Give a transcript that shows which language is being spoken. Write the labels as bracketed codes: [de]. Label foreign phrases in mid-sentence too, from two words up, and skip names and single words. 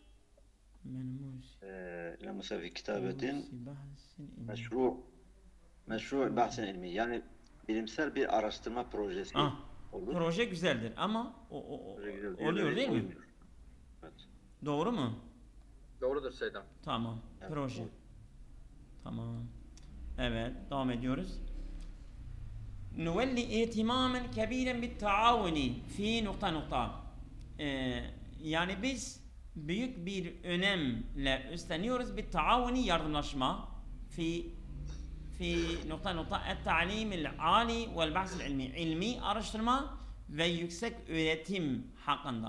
[ar] ملموس في كتابة مشروع بحث علمي. [tr] Yani bilimsel bir araştırma projesi olur. Proje güzeldir ama oluyor değil mi? Evet. Doğru mu? Doğrudur Seydam. Tamam. Evet, Proje. doğru. Tamam. Evet. Devam ediyoruz. [ar] نولي اهتماما كبيرا بالتعاون في nokta. [tr] Yani biz büyük bir önemle üstleniyoruz bir taavuni yardımlaşma fi nokta [ar] التعليم العالي والبحث العلمي. [tr] İlmi araştırma ve yüksek öğretim hakkında.